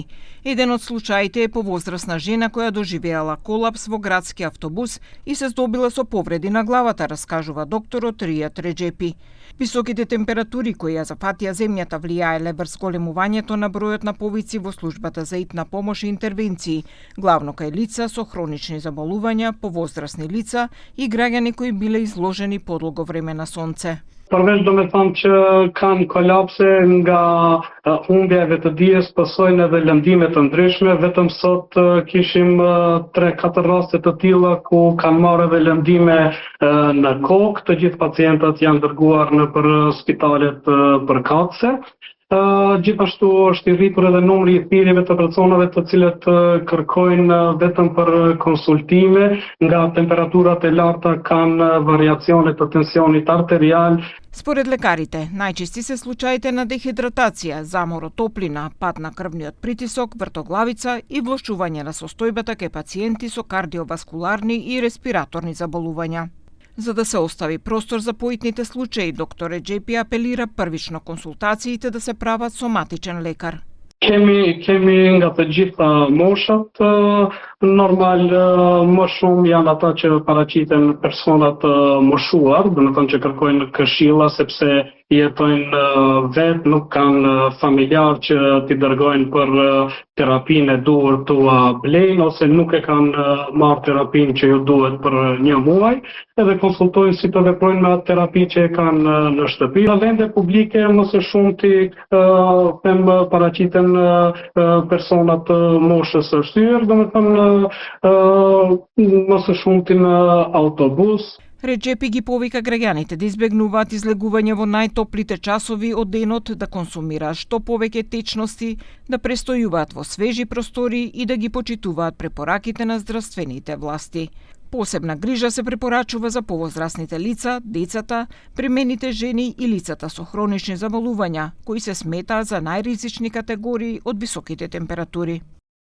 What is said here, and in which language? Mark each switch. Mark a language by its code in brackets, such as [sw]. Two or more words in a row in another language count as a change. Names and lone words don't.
[mk] Еден од случаите е повозрасна жена која доживеала колапс во градски автобус и се здобила со повреди на главата, раскажува докторот Ријат Реджепи. Високите температури кои ја зафатија земјата влијаеле врз големувањето на бројот на повици во службата за итна помош и интервенции, главно кај лица со хронични заболувања, повозрасни лица и граѓани кои биле изложени подолго време на сонце. [sq] Përveç do me thonë që kanë kolapse nga humbjeve të dijes, pasojnë edhe lëndime të ndryshme. Vetëm sot kishim 3-4 raste të tilla ku kanë marrë edhe lëndime në kokë. Të gjithë pacientët janë dërguar në për spitalet përkatëse. Gjithashtu është i rritur edhe numri I thirrjeve të personave të cilët kërkojnë vetëm për konsultime, nga temperaturat e larta kanë variacione të tensionit arterial. [mk] Според лекарите, најчести се случаите на дехидратација, замор од топлина, пад на крвниот притисок, вртоглавица и влошување на состојбата кај пациенти со кардиоваскуларни и респираторни заболувања. За да се остави простор за поитните случаи, доктор Реджепи апелира првично консултациите да се прават со матичен лекар. [sq] Kemi nga të gjitha moshat, normal më shumë janë ata që paraqiten personat moshuar, do të thonë që kërkojnë këshilla sepse jetojnë vetë, nuk kanë familjar që t'i dërgojnë për terapinë e duhur tua blejnë, ose nuk e kanë marrë terapinë që ju duhet për 1 muaj, edhe konsultojnë si të veprojnë me atë terapi që e kanë në shtëpi. Në vende publike më së shumti paraqiten personat moshës së shtyr, domethënë më së shumti në autobus. [mk] Реджепи ги повика граѓаните да избегнуваат излегување во најтоплите часови од денот, да консумираат што повеќе течности, да престојуваат во свежи простори и да ги почитуваат препораките на здравствените власти. Посебна грижа се препорачува за повозрасните лица, децата, премените жени и лицата со хронични заболувања, кои се сметаат за најризични категории од високите температури.